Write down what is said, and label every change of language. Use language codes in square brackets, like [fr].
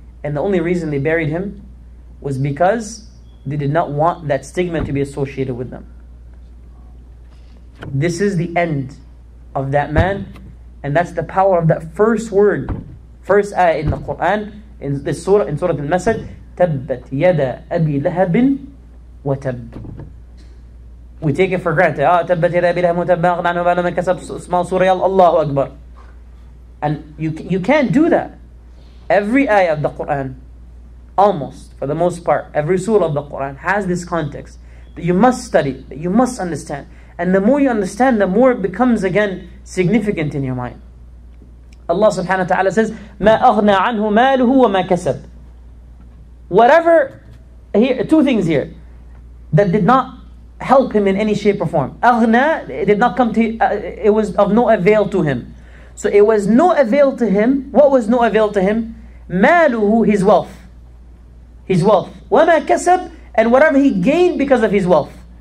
[en] And the only reason they buried him was because they did not want that stigma to be associated with them. This is the end of that man. And that's the power of that first word, first ayah in the Quran, in this surah, in Surah Al-Masjid, [ar] تَبَّتْ يَدَ أَبِي لَهَبٍ وَتَبٍ. [en] We take it for granted. [ar] تَبَّتْ يَدَ أَبِي لَهَبٍ وَتَبٍ أَغْنَى عَنْهُ مَالُهُ وَمَا كَسَبَ. [en] Small surah, Allahu Akbar. And you can't do that. Every ayah of the Quran, almost, for the most part, every surah of the Quran has this context that you must study, that you must understand. And the more you understand, the more it becomes again significant in your mind. Allah subhanahu wa ta'ala says, [ar] مَا أَغْنَى عَنْهُ مَالُهُ وَمَا كَسَبَ. [en] Whatever, here, two things here, that did not help him in any shape or form. أَغْنَى, it did not come to, it was of no avail to him. So it was no avail to him. What was no avail to him? مَالُهُ, his wealth. His wealth. [ar] وَمَا كَسَبَ, [en] and whatever he gained because of his wealth.